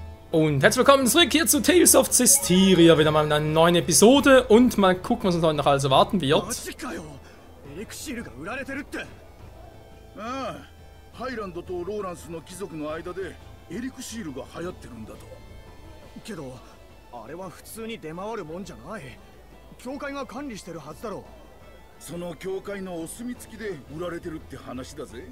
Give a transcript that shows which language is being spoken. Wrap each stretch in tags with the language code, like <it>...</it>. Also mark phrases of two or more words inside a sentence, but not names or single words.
<de>Und herzlich willkommen zurück hier zu Tales of Zestiria, wieder mal in einer neuen Episode und mal gucken, was uns heute noch alles erwarten wird.</de> <ja>ああ、ハイランドとローランスの貴族の間でエリクシールが流行ってるんだと。けど、あれは普通に出回るもんじゃない。教会が管理してるはずだろう。その教会のお墨付きで売られてるって話だぜ。</ja>